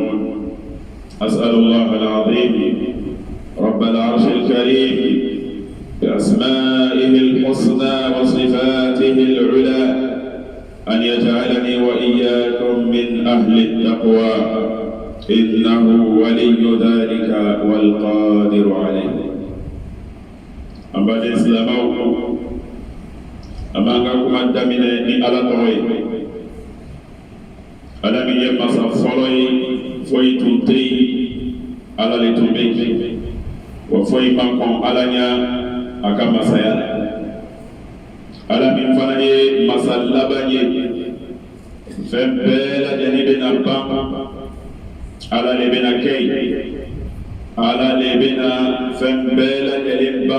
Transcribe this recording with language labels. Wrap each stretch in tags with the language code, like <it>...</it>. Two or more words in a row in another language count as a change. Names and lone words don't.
<ar>أسأل الله العظيم رب العرش الكريم بأسمائه الحسنى وصفاته العلى أن يجعلني وإياكم من أهل التقوى، إنه ولي ذلك والقادر عليه. أما الإسلام أمانكم الدمين</ar> <bm>ni ala tɔgɔ ye, ala min ye masa fɔlɔ ye, foyi tun tɛ yen, ala le tun bɛ yen, wa foyi ma kɔn ala ɲɛ a ka masaya la. Ala min fana ye masa laban ye, fɛn bɛɛ lajɛlen bɛna ban, ala le bɛna kɛ yen, ala le bɛna fɛn bɛɛ lajɛlen ban.</bm>